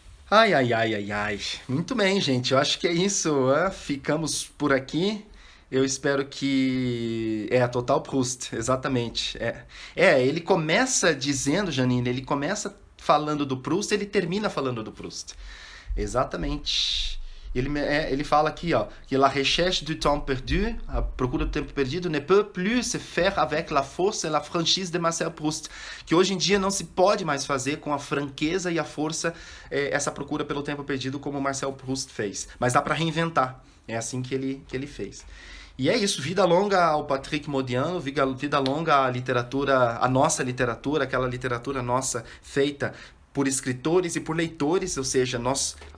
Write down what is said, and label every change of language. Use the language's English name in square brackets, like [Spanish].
[Portuguese] Ai. Muito bem, gente. Eu acho que é isso. Ficamos por aqui. Eu espero que... Total Proust, exatamente. Ele começa dizendo, Janine, ele começa falando do Proust, ele termina falando do Proust. Exatamente. Ele fala aqui, ó, que [French] la recherche du temps perdu, [Portuguese] a procura do tempo perdido, [French] ne peut plus se faire avec la force et la franchise de Marcel Proust. [Portuguese] Que hoje em dia não se pode mais fazer com a franqueza e a força essa procura pelo tempo perdido como Marcel Proust fez. Mas dá para reinventar. É assim que ele fez. E é isso, vida longa ao Patrick Modiano, vida longa à literatura, a nossa literatura, aquela literatura nossa feita por escritores e por leitores, ou seja, nós...